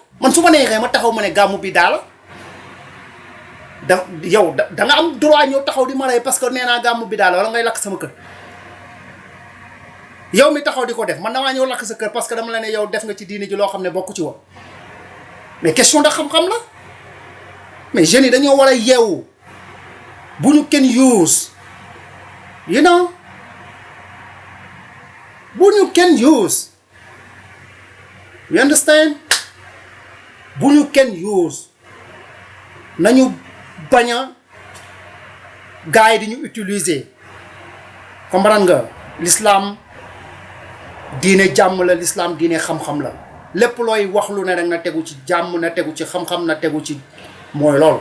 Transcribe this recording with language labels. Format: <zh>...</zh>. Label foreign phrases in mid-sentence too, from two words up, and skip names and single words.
<wo>man su ma neexee ma taxaw ma ne gàmmu bi daal yow da nga am droit ñëw taxaw di ma rey</wo> <fr>parce que</fr> <wo>nee naa gàmmu bi daal wala ngay lakk sama kër yow mi taxaw di ko def man damaa ñëw lakk sa kër</wo> <fr>parce que</fr> <wo>dama la ne yow def nga ci diini ji loo xam ne bokku ci woon</wo> <fr>mais question</fr> <wo>da xam-xam la. mais jeunes yi dañoo war a yeewu bu ñu kenn use</wo> <en>you know</en> <wo>bu ñu kenn use</wo> <en>you understand</en> <wo>bu ñu kenn use nañu bañ a gars yi di ñu utiliser comprendre nga l'islam diine jàmm la l'islam diine xam-xam la lépp looy wax lu ne rek na tegu ci jàmm na tegu ci xam-xam na tegu ci mooy loolu.</wo>